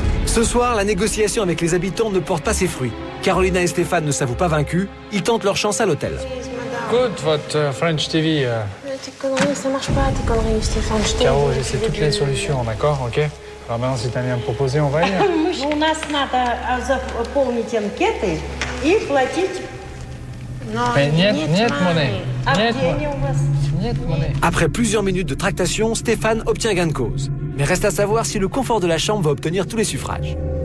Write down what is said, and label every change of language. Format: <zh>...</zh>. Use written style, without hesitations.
<fr>Ce soir, la négociation avec les habitants ne porte pas ses fruits. Carolina et Stéphane ne s'avouent pas vaincus. Ils tentent leur chance à l'hôtel. Good, votre French TV. Tes conneries, ça marche pas, tes conneries, Stéphane. Caro, j'essaie toutes les solutions, d'accord, ok? Alors maintenant, si t'as rien à me proposer, on va y aller.</fr> <ru>У нас надо заполнить анкеты и платить.</ru> <fr>Mais niet monnaie. Niet monnaie. Après plusieurs minutes de tractation, Stéphane obtient gain de cause. Mais reste à savoir si le confort de la chambre va obtenir tous les suffrages.</fr>